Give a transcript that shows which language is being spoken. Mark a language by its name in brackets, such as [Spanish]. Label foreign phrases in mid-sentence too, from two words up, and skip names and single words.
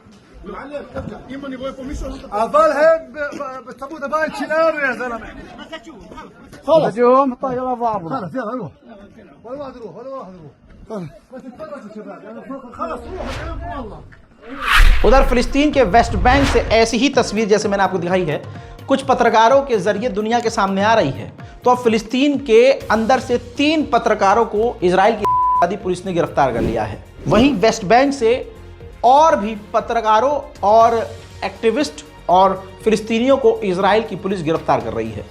[Hebrew] אבל הם בצמוד הבית שלנו [Arabic] يا زلمه خلص اليوم طيب بعض خلص يلا روح ولا واحد يروح بس اتفرجوا شباب خلص روحوا بينكم والله. [Hindi] उधर फिलिस्तीन के वेस्ट बैंक से ऐसी ही तस्वीर जैसे मैंने आपको दिखाई है, कुछ पत्रकारों के जरिए दुनिया के सामने आ रही है। तो अब फिलिस्तीन के अंदर से 3 पत्रकारों को इजराइल की पुलिस ने गिरफ्तार कर लिया है। वहीं वेस्ट बैंक से और भी पत्रकारों और एक्टिविस्ट और फिलिस्तीनियों को इजराइल की पुलिस गिरफ्तार कर रही है।